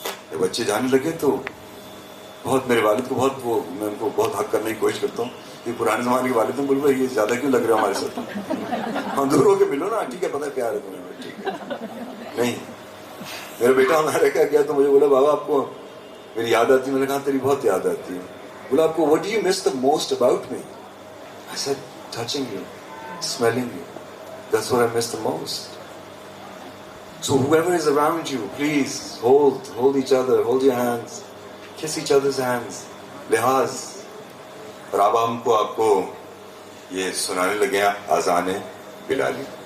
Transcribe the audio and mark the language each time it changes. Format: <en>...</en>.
<ur>جب بچے جانے لگے تو بہت, میرے والد کو بہت, وہ میں ان کو بہت حق کرنے کی کوشش کرتا ہوں کہ پرانے زمانے کے والد ہیں, بولے بھائی یہ زیادہ کیوں لگ رہا ہے ہمارے ساتھ, ہم دور ہو کے ملو نا, ٹھیک ہے پتہ ہے پیار ہے تمہیں, ٹھیک ہے. نہیں, میرا بیٹا ہمارا کیا کیا تو مجھے بولا بابا آپ کو میری یاد آتی ہے. میں نے کہا تیری بہت یاد آتی ہے. بولا آپ کو</ur> <en>what do you miss the most about me? I said touching you, smelling you. That's what I miss the most. So whoever is around you, please hold each other, hold your hands, kiss each other's hands, لحاظ.</en> <ur>اور اب ہم کو آپ کو یہ سنانے لگے ہیں اذان بلالی.</ur>